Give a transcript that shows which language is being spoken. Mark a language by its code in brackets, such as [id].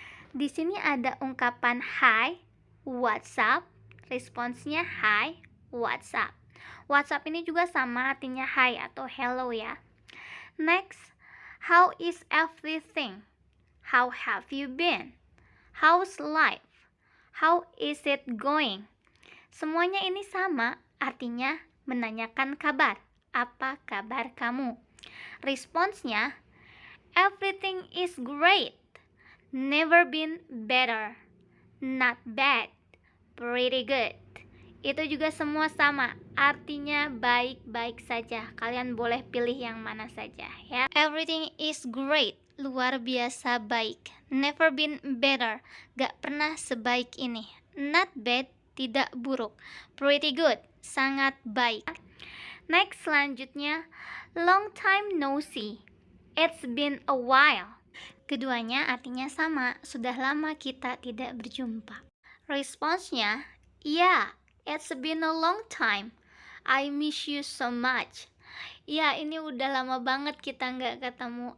[id] Di sini ada ungkapan hi, what's up, responsnya hi, what's up. What's up ini juga sama artinya hi atau hello ya. [en] Next, how is everything? How have you been? How's life? How is it going? [id] Semuanya ini sama, artinya menanyakan kabar. Apa kabar kamu? [en] Responsnya, everything is great. Never been better. Not bad. Pretty good. [id] Itu juga semua sama, artinya baik-baik saja. Kalian boleh pilih yang mana saja ya. Everything is great, luar biasa baik. Never been better, gak pernah sebaik ini. Not bad, tidak buruk. Pretty good, sangat baik. Next, selanjutnya, long time no see. [en] It's been a while. [id] Keduanya artinya sama, sudah lama kita tidak berjumpa. [en] Responsnya, yeah, it's been a long time. I miss you so much. [id] Ya, ini udah lama banget kita nggak ketemu.